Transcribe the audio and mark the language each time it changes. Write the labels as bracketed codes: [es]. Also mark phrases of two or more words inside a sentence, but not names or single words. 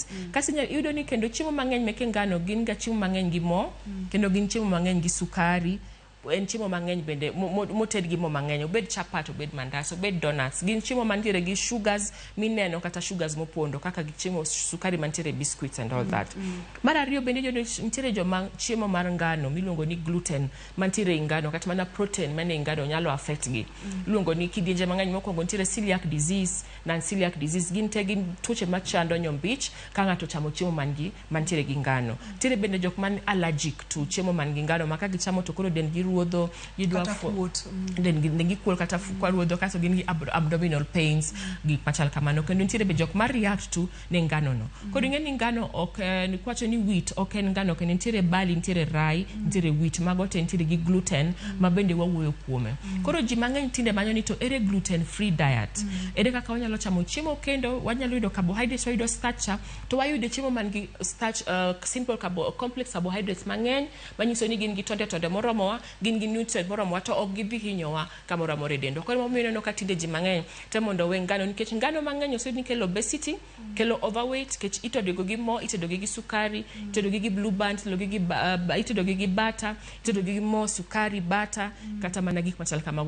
[luo] Kasi yudo ni kendo chiemo mang'eny meke ngano gin ga chiemo mang'eny gi mo kendo gin chiemo mang'eny gi sukari en chiemo mang'eny bende moted gi mo mang'eny, obed chapat, obed mandas, obed donuts, gin chiemo mantiere gi sugars mineno kata sugars mopondo kaka gi chiemo sukari mantiere [en] biscuits and all that. [luo] Mar ariyo bende nitiere joma chiemo mar ngano miluongo ni gluten mantiere i ngano kata mana protein mane i ngano nyalo affect gi. Iluongo ni kidienje mang'eny mokwongo nitiere [en] celiac disease, non-celiac disease, [luo] gin te gin tuoche machando nyombich ka ng'ato chamo chiemo mantiere gi ngano. Nitiere bende jok man [en] allergic to [luo] chiemo man gi ngano ma ka gichamo to koro dendgi ruodho, gidwa dendgi kuol kata kwa ruodho kaso gin gi [en] abdominal pains, [luo] gik machal kamano. Kendo nitiere be jok ma [en] react to [luo] ne ngano no. Koro ing'e ni ngano ok kwacho ni wheat ok en ngano, kendo nitiere barley, nitiere rye, nitiere wheat, mago te nitiere gi gluten ma bende wawuoyo kuome. Koro ji mang'eny tinde manyo ni to ere [en] gluten free diet, [luo] ere kaka wanyalo chamo chiemo kendo wanyalo yudo carbohydrates, wayudo starch, to wayudo chiemo man gi starch, [en] simple complex carbohydrates [luo] mang'eny manyiso ni gin gi tonde moromowa, gin gi nutrient moromowa, to ok gidhi hinyowa kamoro amora e dendo. Koro momiyo ineno ka tinde ji mang'eny te mondo we ngano, nikech ngano mang'eny oseyud ni kelo obesity, kelo overweight, kech itedo gi mo, itedo gi sukari, itedo gi blue band, itedo gi butter, itedo gi mo, sukari, butter, kata mana gik machal kamago.